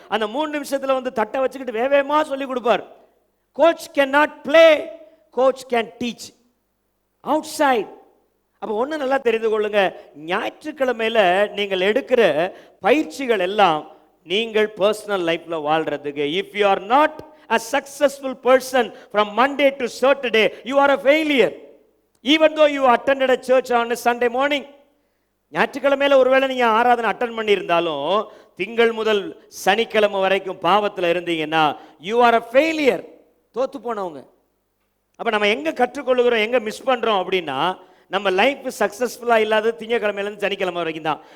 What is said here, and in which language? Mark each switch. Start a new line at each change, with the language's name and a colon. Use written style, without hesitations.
Tamil: அந்த 3 நிமிஷத்துல வந்து தட்டை வச்சுக்கிட்டு வேகமா சொல்லி கொடுப்பார்.
English: Coach can not play, coach can teach outside.
Tamil: அப்போ ஒன்று நல்லா தெரிந்து கொள்ளுங்க, ஞாயிற்றுக்கிழமையில நீங்கள் எடுக்கிற பயிற்சிகள் எல்லாம் நீங்கள் பர்சனல் லைஃப்ல வாழ்றதுக்கு.
English: If you are not a successful person from Monday to Saturday, you are a failure. Even though you attended a church on a Sunday morning.
Tamil: ஞாயிற்றுக்கிழமையில ஒருவேளை நீங்க ஆராதனை அட்டன் பண்ணி இருந்தாலும் திங்கள் முதல் சனிக்கிழமை வரைக்கும் பாவத்தில் இருந்தீங்கன்னா
English: you are a failure,
Tamil: தோத்து போனவங்க. அப்ப நம்ம எங்க கற்றுக்கொள்ளுகிறோம், எங்க மிஸ் பண்றோம் அப்படின்னா, நம்ம லைஃப் சக்சஸ்ஃபுல்லா இல்லாத திங்கக்கிழமையிலேருந்து சனிக்கிழமை வரைக்கும் தான்.